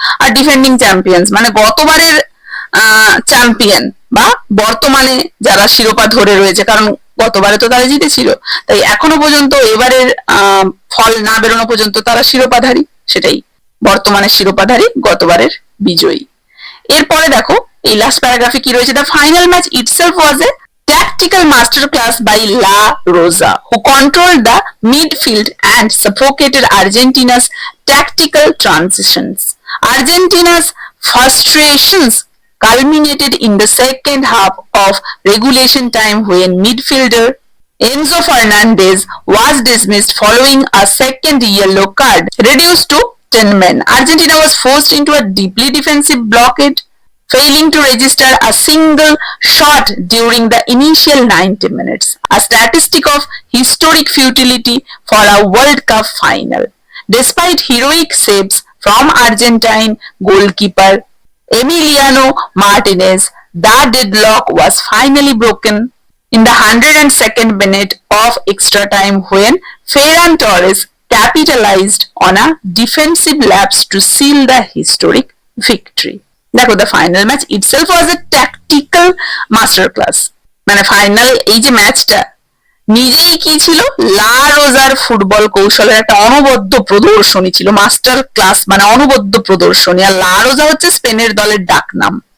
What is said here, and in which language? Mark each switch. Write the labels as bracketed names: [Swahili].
[Bangla] আর defending champions মানে গতবারের champion বা বর্তমানে যারা শিরোপা ধরে রয়েছে, কারণ গতবারে তো তারা জিতেছিল, তাই এখনো পর্যন্ত এবারের ফল না বেরোনো পর্যন্ত তারা শিরোপাধারী, সেটাই বর্তমানে শিরোপাধারী, গতবারের বিজয়ী। এরপরে দেখো এই লাস্ট প্যারাগ্রাফে কি রয়েছে, [English] The final match itself was a tactical masterclass by La Rosa, who controlled the midfield and suffocated Argentina's tactical transitions. Argentina's frustrations culminated in the second half of regulation time when midfielder Enzo Fernandez was dismissed following a second yellow card, reduced to 10 men. Argentina was forced into a deeply defensive blockade, failing to register a single shot during the initial 90 minutes, a statistic of historic futility for a World Cup final. Despite heroic saves from Argentine goalkeeper Emiliano Martinez, the deadlock was finally broken in the 102nd minute of extra time when Ferran Torres capitalized on a defensive lapse to seal the historic victory. [Bangla] দেখো, [English] the final match itself was a tactical master class, [Bangla] মানে final এই যে ম্যাচটা নিজেই কি ছিল, লা রোজার ফুটবল কৌশলের একটা অনবদ্য প্রদর্শনী ছিল। মাস্টার ক্লাস মানে অনবদ্য প্রদর্শনী। আর লা রোজা হচ্ছে স্পেনের দলের ডাকনাম।